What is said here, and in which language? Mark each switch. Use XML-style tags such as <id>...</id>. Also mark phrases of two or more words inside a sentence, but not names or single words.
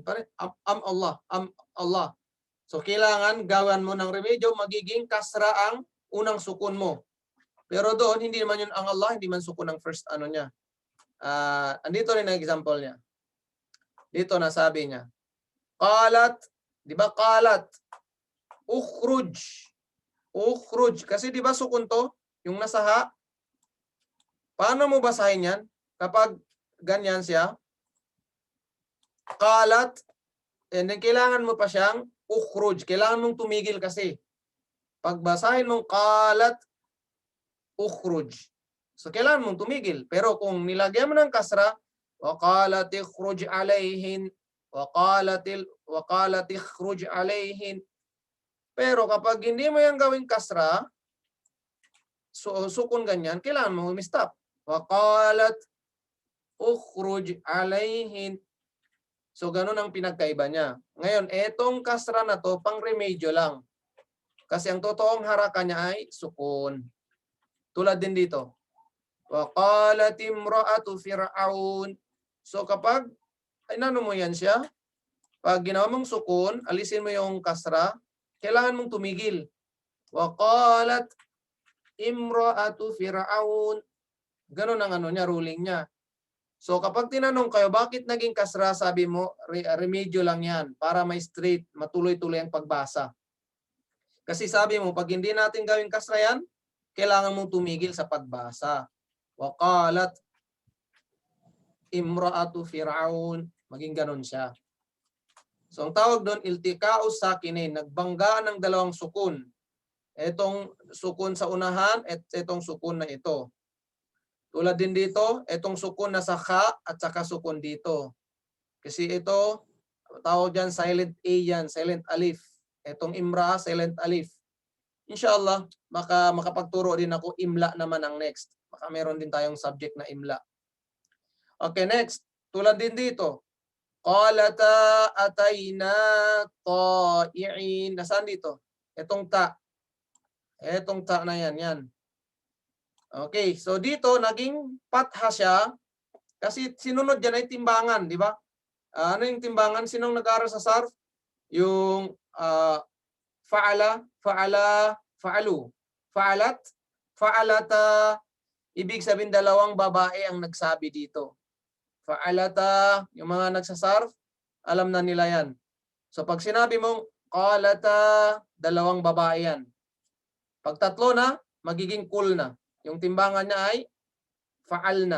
<tl>Allah. Allah. So, kailangan gawan mo ng remedyo, magiging kasra ang unang sukun mo. Pero doon, hindi naman yun ang Allah, hindi man sukun ang first niya. Andito rin ang example niya. Dito na sabi niya. Qalat, di ba qalat?</tl> <ar>اخرج. اخرج.</ar> <tl>Kasi di ba sukun to? Yung nasa ha? Paano mo basahin yan? Kapag ganyan siya. Qalat. And then kailangan mo pa siyang ukhruj. Kailangan mong tumigil kasi. Pagbasahin mong</tl> <ar>قالت، اخرج.</ar> <tl>So, kailangan mong tumigil. Pero kung nilagyan mo ng kasra,</tl> <ar>وَقَالَتِ اخْرُجْ عَلَيْهِنْ وَقَالَتِ اخْرُجْ عَلَيْهِنْ.</ar> <tl>Pero kapag hindi mo yung gawing kasra, sukun ganyan, kailangan mo stop.</tl> <ar>وَقَالَتْ اخْرُجْ عَلَيْهِنْ.</ar> <tl>So, ganun ang pinagkaiba niya. Ngayon, etong kasra na to, pang remedyo lang. Kasi ang totoong haraka niya ay sukun. Tulad din dito.</tl> <ar>وَقَالَتِ امْرَأَةُ فِرْعَوْنَ.</ar> <tl>So kapag, inano mo yan siya, pag ginawa mong sukun, alisin mo yung kasra, kailangan mong tumigil.</tl> <ar>وَقَالَتْ امْرَأَةُ فِرْعَوْنَ.</ar> <tl>Ganun ang niya, ruling niya. So kapag tinanong kayo, bakit naging kasra, sabi mo, remedyo lang yan, para may straight, matuloy-tuloy ang pagbasa. Kasi sabi mo, pag hindi natin gawing kasra yan, kailangan mong tumigil sa pagbasa.</tl> <ar>وقالت امرأة فرعون,</ar> <tl>maging ganun siya. So ang tawag doon,</tl> <ar>التقاء الساكنين,</ar> <tl>nagbangga ng dalawang sukun. Etong sukun sa unahan at etong sukun na ito. Tulad din dito, etong sukun na sa kha at saka sukun dito. Kasi ito, tawag dyan</tl> <en>silent A</en> <tl>yan, silent alif. Etong imra, silent alif. Inshallah, baka makapagturo din ako, imla naman ang next. Baka meron din tayong subject na imla. Okay, next. Tulad din dito.</tl> <ar>قالتا أتينا طائعين.</ar> <tl>Nasaan dito? Etong ta. Etong ta na yan. Yan. Okay, so dito naging patha siya kasi sinunod dyan ay timbangan, di ba? Ano yung timbangan? Sinong nag-aaral sa sarf? Yung</tl> <ar>فعل، فعلوا. فعلت، فعلتا.</ar> <tl>Ibig sabihin dalawang babae ang nagsabi dito. Fa'alata, yung mga nagsasarf, alam na nila yan. So pag sinabi mong qalata, dalawang babae yan. Pag tatlo na, magiging kul na. Yung timbangan niya ay fa'al na.</tl>